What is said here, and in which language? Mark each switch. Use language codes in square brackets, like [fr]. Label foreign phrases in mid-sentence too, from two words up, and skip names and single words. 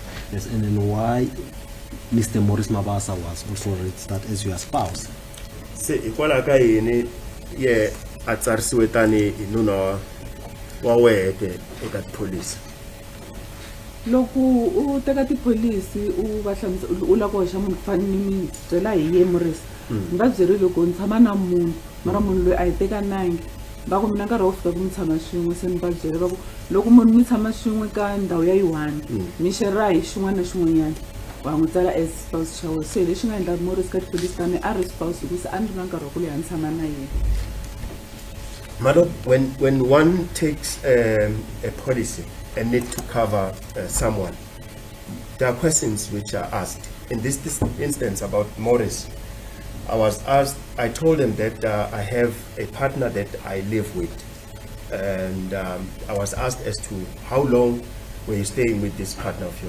[en] Yes, and then why Mr. Morris Mabasa was also registered as your spouse. [ts] Se hikwalaho ka yini ye a tsarisiwe tani hi nuna wa weke eka tipholisi? Loko u teka tipholisi u va hlamusela u lava ku hoxa munhu ku fana ni mi byela hi ye Morris ni va byerile loko ni tshama na munhu mara munhu loyi a hi tekanangi va ku mina nkarhi wo fika ku mi tshama swin'we se ni va byele va ku loko munhu mi tshama swin'we ka ndhawu ya yi-1 mi shera hi xin'wana na xin'wanyana wa n'wi tsala [en] as spouse [ts] xa wena se lexi nga endla Morris ka tipholisi ta mina a ri spouse hikuva a ni ri na nkarhi wa ku leha ni tshama na yena. [en] Madam, when one takes a policy and need to cover someone, there are questions which are asked. In this instance about Morris, I told him that I have a partner that I live with, and I was asked as to how long were you staying with this partner of yours.